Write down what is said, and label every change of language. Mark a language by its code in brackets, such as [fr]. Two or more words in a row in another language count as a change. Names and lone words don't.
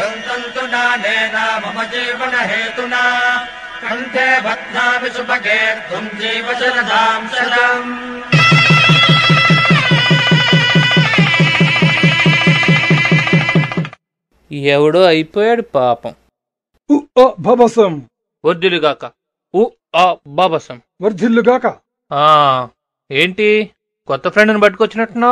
[sa] तन्तुना नेना मम जीवन हेतुना कंठे बध्नामि सुभगे त्वं जीव शरदां शरम्। [te] ఎవడో అయిపోయాడు పాపం. భబసం వర్ధిల్లుగాక. బాబసం వర్ధిల్లుగాక. ఏంటి కొత్త ఫ్రెండ్ని పట్టుకొచ్చినట్టున్నావు?